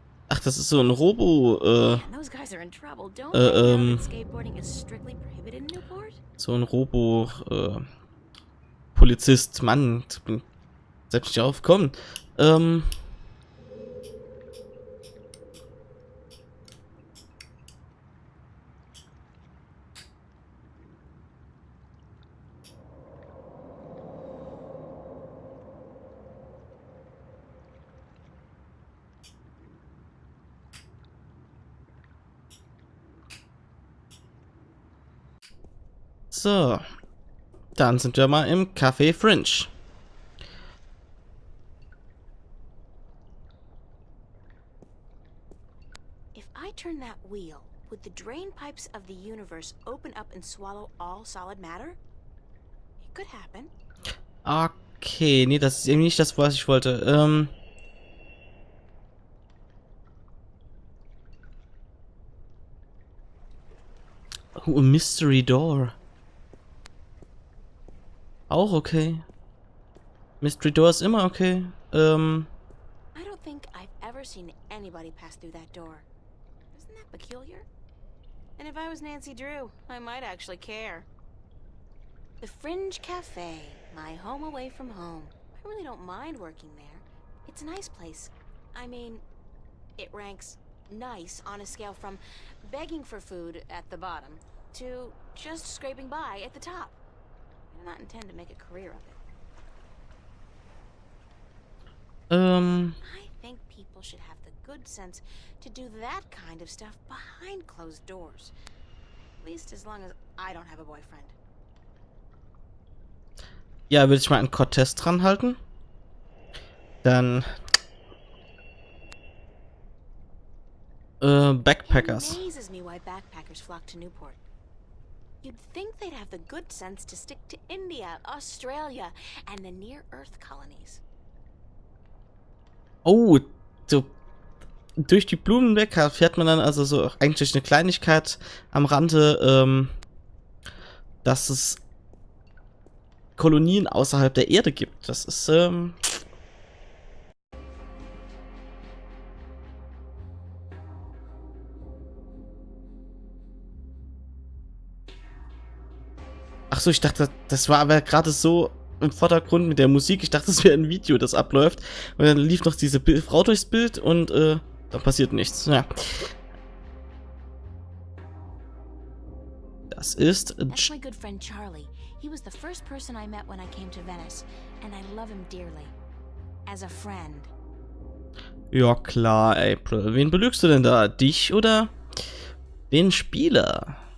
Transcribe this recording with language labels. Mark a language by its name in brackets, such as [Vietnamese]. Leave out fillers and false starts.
[German] Ach, das ist so ein Robo, [English] Man, those guys are in trouble. Don't they know that skateboarding is strictly prohibited in Newport? [German] so ein Robo, Polizist. Mann, ich bin selbst nicht aufgekommen. So, dann sind wir mal im Café Fringe. [English] If I turn that wheel, would the drain pipes of the universe open up and swallow all solid matter? It could happen. [German] Okay, nee, das ist irgendwie nicht das, was ich wollte. [English] Oh, a Mystery Door. [German] Auch okay. Mystery Door ist immer okay. [English] I don't think I've ever seen anybody pass through that door. Isn't that peculiar? And if I was Nancy Drew, I might actually care. The Fringe Cafe, my home away from home. I really don't mind working there. It's a nice place. I mean, it ranks nice on a scale from begging for food at the bottom to just scraping by at the top. I do not intend to make a career of it. I think people should have the good sense to do that kind of stuff behind closed doors. At least as long as I don't have a boyfriend. [German] Ja, würde ich mal einen Cortez dran halten. Dann Backpackers. [English] It amazes me why backpackers flock to Newport. You'd think they'd have the good sense to stick to India, Australia, and the near-Earth colonies. [German] Oh, so durch die Blumen weg fährt man dann also so eigentlich eine Kleinigkeit am Rande, dass es Kolonien außerhalb der Erde gibt. Das ist, Ach so, ich dachte, das war aber gerade so im Vordergrund mit der Musik. Ich dachte, es wäre ein Video, das abläuft. Und dann lief noch diese Frau durchs Bild und da passiert nichts. Ja. Das ist [English] That's my good friend Charlie. He was the first person I met when I came to Venice, and I love him dearly. As a friend. [German] Ja klar, April. Wen belügst du denn da? Dich oder den Spieler?